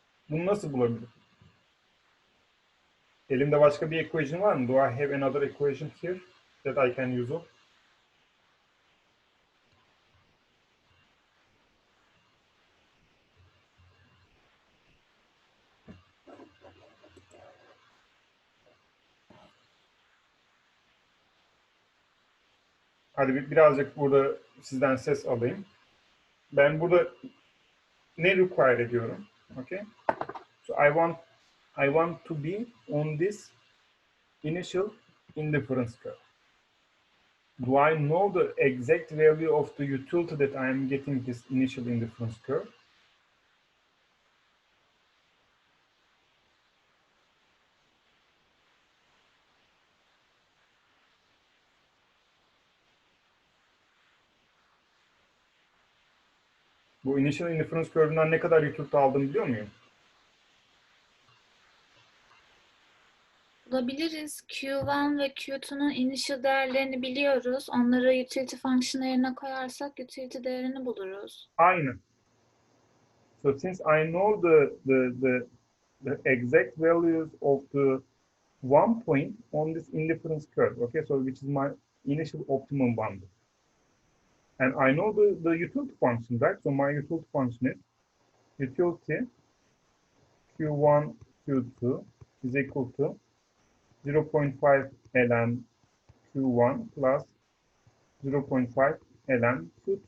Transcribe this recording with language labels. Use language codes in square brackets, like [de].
[tr] Bunu nasıl bulabilirim? Elimde başka bir equation var mı? [en] Do I have another equation here that I can use of? [tr] Hadi birazcık burada sizden ses alayım. Ben burada ne require ediyorum? Okay. [en] So I want to be on this initial indifference curve. Do I know the exact value of the utility that I am getting this initial indifference curve? [tr] Bu initial indifference curve'ünden ne kadar utility aldım biliyor muyum? Bulabiliriz. Q1 ve Q2'nun initial değerlerini biliyoruz. Onları utility function yerine koyarsak utility değerini buluruz. Aynı. [en] So since I know the exact values of the one point on this indifference curve, okay, so which is my initial optimum bundle. And I know the utility function, right? So my utility function is utility Q1, Q2 is equal to 0.5 ln Q1 plus 0.5 ln Q2.